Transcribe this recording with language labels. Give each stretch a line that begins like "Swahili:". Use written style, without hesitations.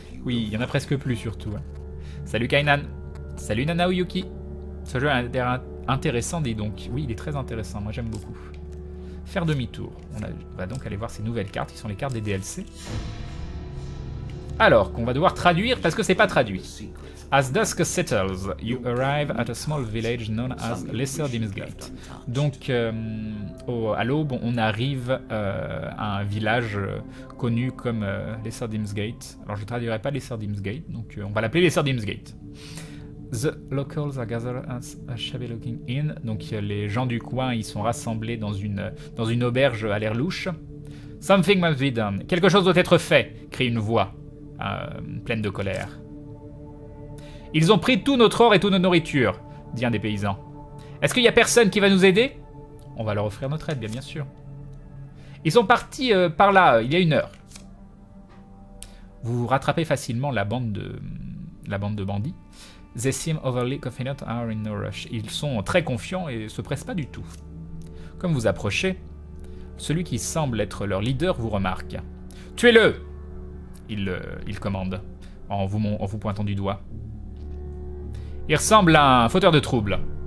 French: Oui, il y en a presque plus surtout. Salut Kainan. Salut Nana Uyuki. Ce jeu a l'air intéressant, dis donc. Oui, il est très intéressant, moi j'aime beaucoup. Faire demi-tour. On va donc aller voir ces nouvelles cartes, qui sont les cartes des DLC. Alors, qu'on va devoir traduire parce que c'est pas traduit. Secret.
English: As dusk settles, you arrive at a small village known as Lesser Dimsgate.
French: Donc, à l'aube, on arrive à un village connu comme Lesser Dimsgate. Alors, je ne traduirai pas Lesser Dimsgate, donc on va l'appeler Lesser Dimsgate.
English: The locals are gathered at a shabby-looking inn.
French: Donc, les gens du coin, ils sont rassemblés dans une auberge à l'air louche.
English: Something must be done.
French: Quelque chose doit être fait, crie une voix pleine de colère. Ils ont pris tout notre or et toute notre nourriture, dit un des paysans. Est-ce qu'il y a personne qui va nous aider? On va leur offrir notre aide, bien sûr. Ils sont partis par là, il y a 1 heure. Vous rattrapez facilement la bande de bandits.
English: They seem overly confident and are in no rush.
French: Ils sont très confiants et se pressent pas du tout. Comme vous approchez, celui qui semble être leur leader vous remarque. Tuez-le! Il commande, en vous pointant du doigt. Il ressemble à un fauteur de troubles.